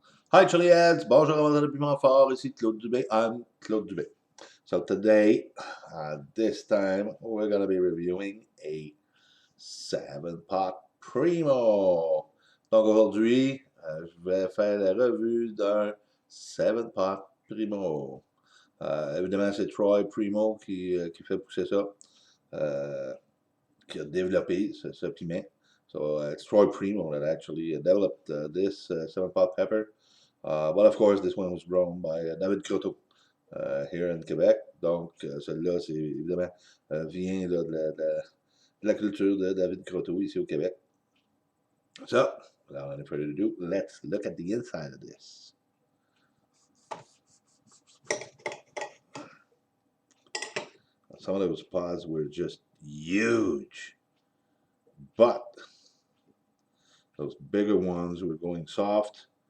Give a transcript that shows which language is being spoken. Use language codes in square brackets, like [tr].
[fr] Hi Chiliads, bonjour avant le piment fort, ici Claude Dubé. [en] I'm Claude Dubé. So today, this time, we're going to be reviewing a 7-pot Primo. [fr] Donc aujourd'hui, je vais faire la revue d'un 7-pot Primo. Évidemment, c'est Très Primo qui fait pousser ça, qui a développé ce piment. [en] So it's Très Primo that actually developed this 7-pot pepper. But of course, this one was grown by David Croteau here in Québec. [fr] Donc, celui-là, c'est évidemment vient là, de la culture de David Croteau ici au Québec. [en] So, without any further ado, let's look at the inside of this. Some of those pods were just huge, but those bigger ones were going soft.